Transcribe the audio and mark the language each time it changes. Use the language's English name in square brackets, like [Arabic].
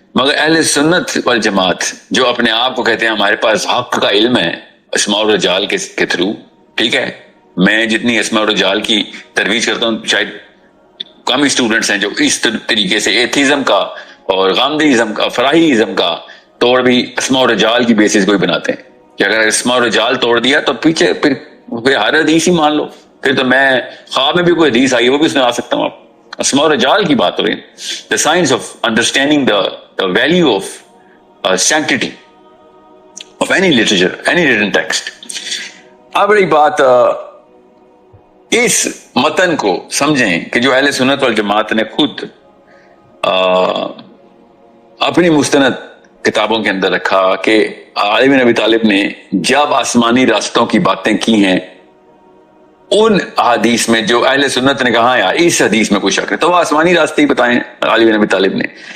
[Urdu] مگر اہل سنت والجماعت جو اپنے آپ کو کہتے ہیں ہمارے پاس حق کا علم ہے اسماء الرجال کے تھرو، ٹھیک ہے، میں جتنی اسماء الرجال کی ترویج کرتا ہوں شاید کم اسٹوڈنٹس ہیں جو اس طریقے سے ایتھیزم کا اور غامدیزم کا، فراہیزم کا توڑ بھی اسماء الرجال کی بیسس کو ہی بناتے ہیں کہ اگر اسماء الرجال توڑ دیا تو پیچھے پھر ہر حدیث ہی مان لو، پھر تو میں خواب میں بھی کوئی حدیث آئی ہے وہ بھی سنا سکتا ہوں. آپ اسماء الرجال کی بات ہو رہی ہے، [English] the science of understanding the value of sanctity of any literature, any written text. [Urdu] اب رہی بات اس متن کو سمجھیں کہ جو اہل سنت والجماعت نے خود اپنی مستند کتابوں کے اندر رکھا کہ علی بن ابی طالب نے جب آسمانی راستوں کی باتیں کی ہیں ان حدیث میں جو اہل سنت نے کہا یار اس حدیث میں کوئی شک ہے تو وہ آسمانی راستے ہی بتائیں علی بن ابی طالب نے.